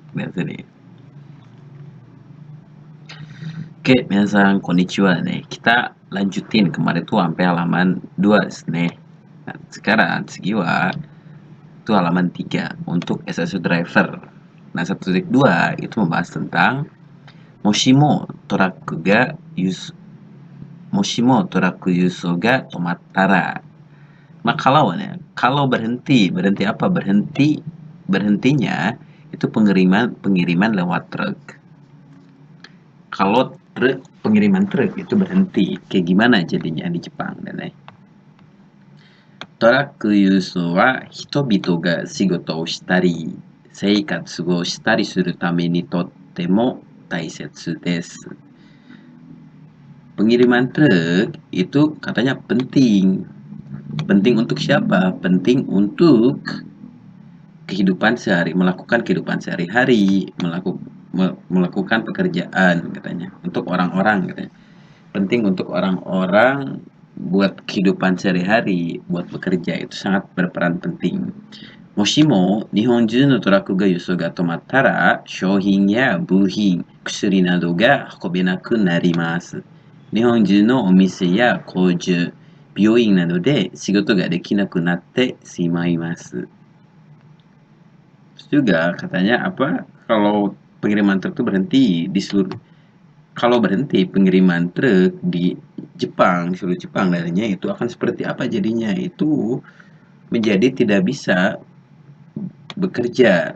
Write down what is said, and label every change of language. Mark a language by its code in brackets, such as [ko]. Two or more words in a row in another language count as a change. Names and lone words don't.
[id] dari sini. Oke, [ja] 皆さんこんにちは nih. [id] Kita lanjutin kemarin tuh sampai halaman 2 nih. Nah, sekarang segiwa itu halaman 3 untuk SSU driver. Nah, 1.2 itu membahas tentang [ja] もしもトラックがもしもトラック輸送が止まったら. [id] Nah, kalau berhenti apa? Berhentinya itu pengiriman lewat truk. Kalau pengiriman truk itu berhenti, kayak gimana jadinya di Jepang, Nenek? [ja] トラック輸送は人々が仕事をしたり、生活をしたりするためにとっても大切です. [id] Pengiriman truk itu katanya penting. Penting untuk siapa? Penting untuk melakukan kehidupan sehari-hari, melakukan pekerjaan katanya. Untuk orang-orang katanya. Penting untuk orang-orang buat kehidupan sehari-hari, buat bekerja itu sangat berperan penting. [ja] もしも日本中のトラックが輸送が止まったら、商品や部品、薬などが運べなくなります. 日本中のお店や工場, 病院などで仕事ができなくなってしまいます. [id] Terus juga katanya apa? Kalau pengiriman truk itu berhenti di seluruh pengiriman truk di Jepang, di seluruh Jepang darinya itu akan seperti apa jadinya? Itu menjadi tidak bisa bekerja.